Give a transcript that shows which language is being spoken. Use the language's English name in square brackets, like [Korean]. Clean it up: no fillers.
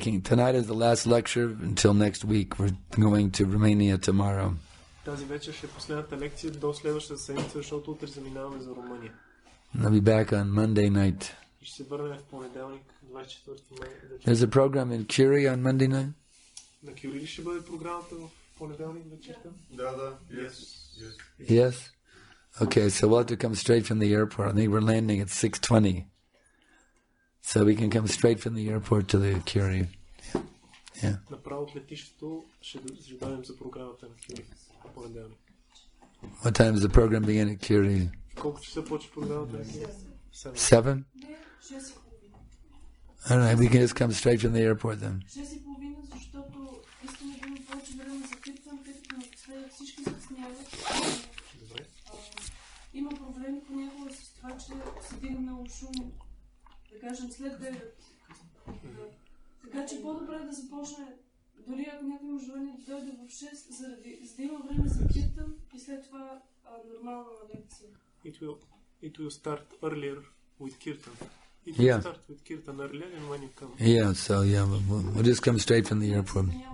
[English] Tonight is the last lecture until next week. We're going to Romania tomorrow. [Bulgarian] Тази вечер ще е последната лекция до следващата седмица, защото утре заминаваме за Румъния. [English] I'll be back on Monday night. [Bulgarian] Ще се върнем в понеделник, 24 май. [English] There's a program in Curie on Monday night? [Bulgarian] На Curie ли ще бъде програмата в понеделник вечерта? Да. [English] Yes? Okay, so we'll have to come straight from the airport. I think we're landing at 6:20. So we can come straight from the airport to the Curie. Yeah. [Bulgarian] Направо от летището ще дойдем за програмата на Curie в понеделник. [English] What time does the program begin at Curie? [Bulgarian] Колко часа почва програмата на Curie? [English] 7? All right, we can just come straight from the airport then. [Bulgarian] 6:30, защото искаме да има повече време за питвам, тъй като напоследък всички закъсняват. Има проблеми понякога с това, че се дигна много шум, да кажем след 9. Така че по-добре да започне, дори ако някой има желание да дойде в 6, за да има време за питам и след това нормална лекция. [English] It will start earlier with Kirtan. It Yeah. will start with Kirtan earlier and when you come. Yeah, so we'll just come straight from the airport.